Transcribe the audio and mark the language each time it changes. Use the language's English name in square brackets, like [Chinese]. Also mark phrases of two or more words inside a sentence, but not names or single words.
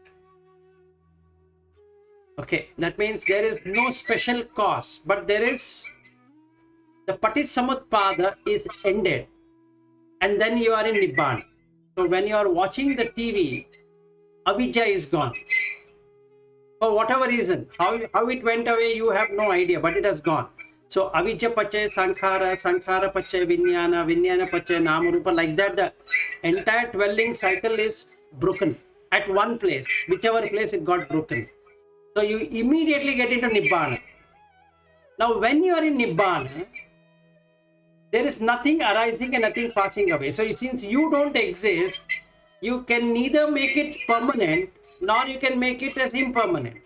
[English] Okay, that means there is no special cause, but there is the Paṭisamutpada is ended, and then you are in Nibbana. So when you are watching the TV, avijja is gone. For whatever reason, how it went away, you have no idea, but it has gone. [Pali] So avijja pachay sankhara, sankhara pachay vinyana, vinyana pachay namarupa, [English] like that the entire dwelling cycle is broken at one place, whichever place it got broken. So you immediately get into Nibbana. Now when you are in Nibbana, there is nothing arising and nothing passing away. So since you don't exist, you can neither make it permanent nor you can make it as impermanent.